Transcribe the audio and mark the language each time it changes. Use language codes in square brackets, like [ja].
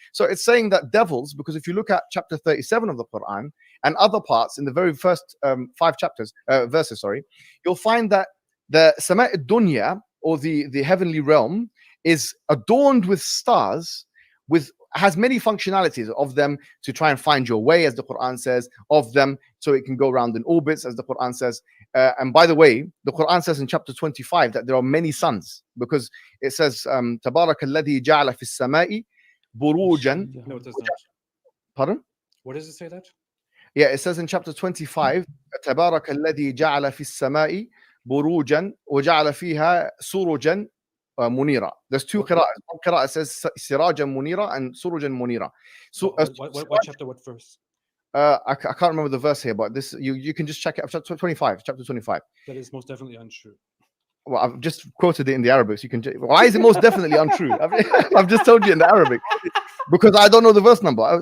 [en] So it's saying that devils, because if you look at chapter 37 of the Quran and other parts in the very first 5 verses, you'll find that the Sama' dunya, or the heavenly realm, is adorned with stars, has many functionalities of them to try and find your way, as the Quran says, of them so it can go around in orbits, as the Quran says. And by the way, the Quran says in chapter 25 that there are many suns, because it says, [ar] تَبَارَكَ الَّذِي جَعَلَ فِي السَّمَاءِ بُرُوجًا. [en] No, it does not. Pardon? What does it say that? Yeah, it says in chapter 25, [ar] تَبَارَكَ الَّذِي جَعَلَ فِي السَّمَاءِ بُرُوجًا وَجَعَلَ فِيهَا سُرُجًا munira. [en] There's two qira'ahs. One qira'ah says sirajan munira and surujan munira. So what chapter, what verse? I can't remember the verse here, but this you can just check it. Chapter 25. That is most definitely untrue. Well, I've just quoted it in the Arabic, so you can. Why is it most definitely untrue? I've just told you in the Arabic, because I don't know the verse number.